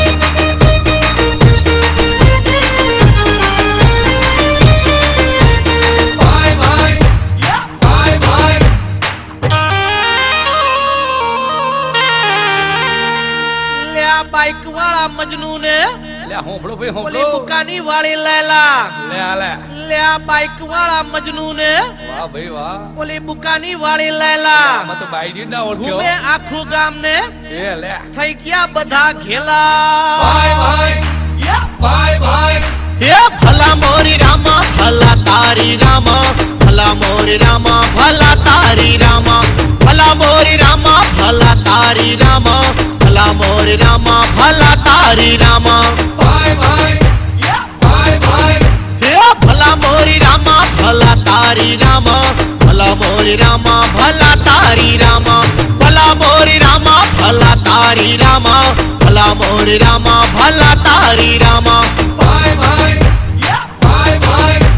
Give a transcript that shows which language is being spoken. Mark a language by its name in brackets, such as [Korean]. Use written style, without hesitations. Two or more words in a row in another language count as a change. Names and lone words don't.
[English] Bye bye, yeah, bye bye. [Gujarati] લ્યા બાઈક વાળા મજનુ ને લે હોંભળો ભાઈ ઓલી હોંભળો. બુકાની વાળી લેલા, લે લે. લ્યા બાઈક વાળા મજનુ ને વાહ ભાઈ વાહ. ઓલી બુકાની વાળી લેલા, આમાં તો બાઈડી ના ઓળખ્યો. ઘૂમે આખું ગામ ને એ લે. થઈ ગયા બધા ઘેલા। [English] Bye bye, yeah, bye bye. [Gujarati] હે ભલા મોરી રામા ભલા તારી રામા, ભલા મોરી રામા ભલા તારી રામા, ભલા મોરી રામા ભલા તારી રામા, ભલા મોરી રામા ભલા તારી રામા। [English] Bye bye, yeah, bye bye. [Gujarati] હે ભલા મોરી રામા ભલા તારી રામા, ભલા મોરી રામા ભલા તારી રામા, ભલા મોરી રામા ભલા તારી રામા, ભલા મોરી રામા ભલા તારી રામા। [English] Bye bye, yeah, bye bye.